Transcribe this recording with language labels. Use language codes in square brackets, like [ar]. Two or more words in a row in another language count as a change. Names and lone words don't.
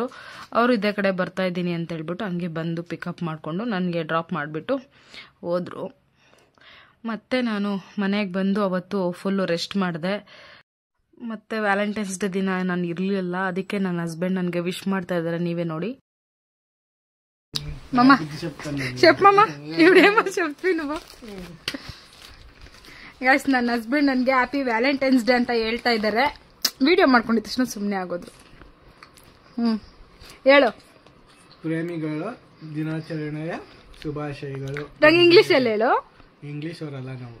[kn] ಅವರು ಇದೇ ಕಡೆ ಬರ್ತಾ ಇದ್ದೀನಿ ಅಂತ ಹೇಳ್ಬಿಟ್ಟು ಹಂಗೆ ಬಂದು ಪಿಕಪ್ ಮಾಡಿಕೊಂಡು ನನಗೆ ಡ್ರಾಪ್ ಮಾಡಿಬಿಟ್ಟು ಹೋದರು. ಮತ್ತು ನಾನು ಮನೆಗೆ ಬಂದು ಅವತ್ತು ಫುಲ್ಲು ರೆಸ್ಟ್ ಮಾಡಿದೆ. ಮತ್ತು ವ್ಯಾಲೆಂಟೈನ್ಸ್ ಡೇ ದಿನ ನಾನು ಇರಲಿಲ್ಲ, ಅದಕ್ಕೆ ನನ್ನ ಹಸ್ಬೆಂಡ್ ನನಗೆ ವಿಶ್ ಮಾಡ್ತಾ ಇದ್ದಾರೆ, ನೀವೇ ನೋಡಿ. [te] మమ్మ చెప్పమ్మా ఇవిడేమో చెప్పి నువ్వు. [kn] ಗೈಸ್, ನನ್ನ ಹಸ್ಬೆಂಡ್ ನನಗೆ [en] happy valentines day [kn] ಅಂತ ಹೇಳ್ತಾ ಇದ್ದಾರೆ. ವಿಡಿಯೋ ಮಾಡ್ಕೊಂಡಿದ್ದ ತಕ್ಷಣ ಸುಮ್ಮನೆ ಆಗೋದು. ಹೇಳು. ಪ್ರೇಮಿಗಳು ದಿನಾಚರಣೆಯ ಶುಭಾಶಯಗಳು. ನಂಗೆ ಇಂಗ್ಲೀಷಲ್ಲಿ ಹೇಳು. ಇಂಗ್ಲೀಷ್ ಅವರಲ್ಲ ನಾವು.